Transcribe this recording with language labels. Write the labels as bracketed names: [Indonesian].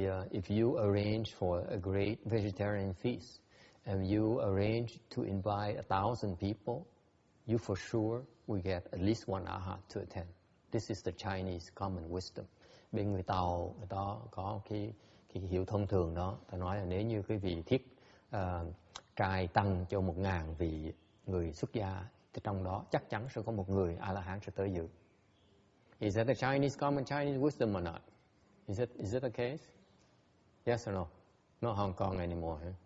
[English] If you arrange for a great vegetarian feast and you arrange to invite 1,000 people, you for sure will get at least one arhat to attend. This is the Chinese common wisdom. [Vietnamese] Bên người Tàu, người ta có cái hiểu thông thường đó. Ta nói là nếu như cái vị thiết trai tăng cho 1.000 vị người xuất gia, thì trong đó chắc chắn sẽ có một người A-la-hán sẽ tới dự. [English] Is that the common Chinese wisdom or not? Is it the case? Yes or no? Not Hong Kong anymore.